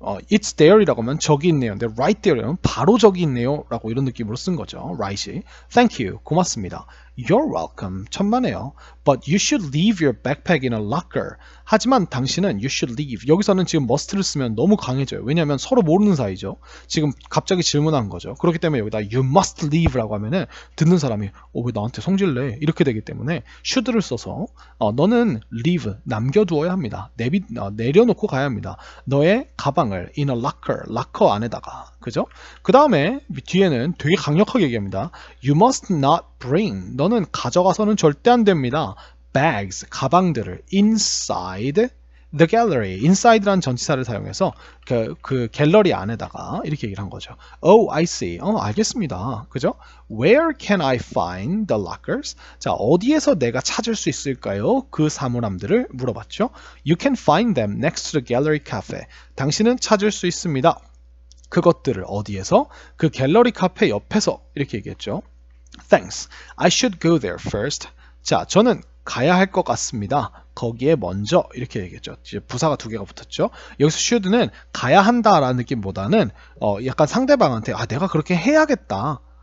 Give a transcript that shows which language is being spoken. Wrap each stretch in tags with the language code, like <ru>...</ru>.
<en>It's there</en> <ko>이라고 하면 저기 있네요. 근데 right there라면 바로 저기 있네요. 라고 이런 느낌으로 쓴 거죠.</ko> <en>right이. Thank you.</en> <ko>고맙습니다.</ko> <en>You're welcome.</en> <ko>천만에요.</ko> <en>But you should leave your backpack in a locker.</en> <ko>하지만 당신은</ko> <en>you should leave.</en> <ko>여기서는 지금 must를 쓰면 너무 강해져요. 왜냐하면 서로 모르는 사이죠. 지금 갑자기 질문한 거죠. 그렇기 때문에 여기다</ko> <en>you must leave</en> <ko>라고 하면은 듣는 사람이 왜 나한테 성질내? 이렇게 되기 때문에 should를 써서 너는 leave 남겨두어야 합니다. 내려놓고 가야 합니다. 너의 가방을</ko> <en>in a locker,</en> <ko>락커 안에다가. 그죠? 그 다음에 뒤에는 되게 강력하게 얘기합니다.</ko> <en>You must not bring.</en> <ko>너는 가져가서는 절대 안 됩니다.</ko> <en>bags,</en> <ko>가방들을</ko> <en>inside the gallery.</en> <ko>inside라는 전치사를 사용해서 그 갤러리 안에다가 이렇게 얘기를 한 거죠.</ko> <en>Oh, I see.</en> <ko>알겠습니다. 그죠?</ko> <en>Where can I find the lockers?</en> <ko>자, 어디에서 내가 찾을 수 있을까요? 그 사물함들을 물어봤죠.</ko> <en>You can find them next to the gallery cafe.</en> <ko>당신은 찾을 수 있습니다. 그것들을 어디에서? 그 갤러리 카페 옆에서 이렇게 얘기했죠.</ko> <en>Thanks. I should go there first.</en> <ko>자, 저는 가야 할 것 같습니다. 거기에 먼저 이렇게 얘기했죠. 이제 부사가 두 개가 붙었죠. 여기서 should는 가야 한다라는 느낌보다는 약간 상대방한테 내가 그렇게 해야겠다.</ko>